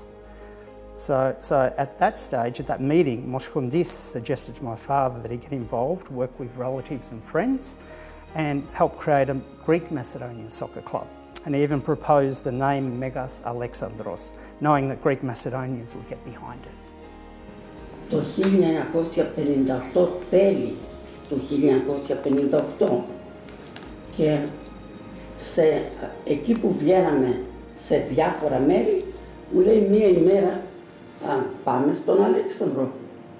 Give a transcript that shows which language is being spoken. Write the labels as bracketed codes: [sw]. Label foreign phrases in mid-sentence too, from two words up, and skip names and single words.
[en] So at that stage, at that meeting, Moskondis suggested to my father that he get involved, work with relatives and friends, and help create a Greek Macedonian soccer club. And he even proposed the name Megas Alexandros, knowing that Greek Macedonians would get behind it. [el] Το 1958, τέλη του 1958, και εκεί που βγαίναμε σε διάφορα μέρη, μου λέει μία ημέρα πάμε στον Αλέξανδρο.